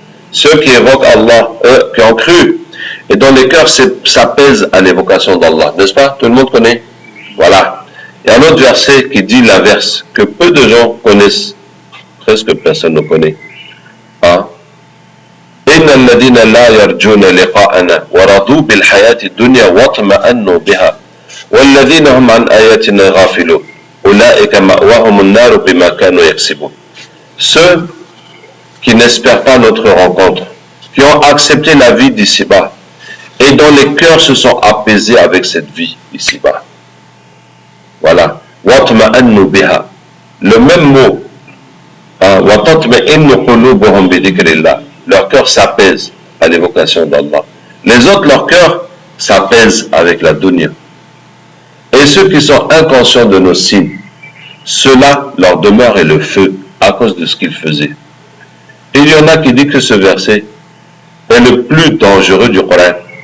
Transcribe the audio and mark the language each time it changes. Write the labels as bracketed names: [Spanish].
[French] Ceux qui évoquent Allah, eux, qui ont cru, et dont les cœurs s'apaisent à l'évocation d'Allah. N'est-ce pas? Tout le monde connaît. Voilà. Il y a un autre verset qui dit l'inverse, que peu de gens connaissent. Presque personne ne connaît. Hein? [Arabic] إن الذين لا يرجون لقاءنا ورضوا بالحياة الدنيا واطمأنوا بها والذين هم عن آياتنا غافلون أولئك مأواهم النار بما كانوا يكسبون. [French] Ceux qui n'espèrent pas notre rencontre, qui ont accepté la vie d'ici-bas et dont les cœurs se sont apaisés avec cette vie ici-bas. Voilà. [Arabic] واطمأنوا بها. [French] Le même mot. [Arabic] وتطمئن قلوبهم بذكر الله. [French] Leur cœur s'apaise à l'évocation d'Allah. Les autres, leur cœur s'apaise avec la dunya. Et ceux qui sont inconscients de nos signes, ceux-là, leur demeure est le feu à cause de ce qu'ils faisaient. Et il y en a qui disent que ce verset est le plus dangereux du Coran.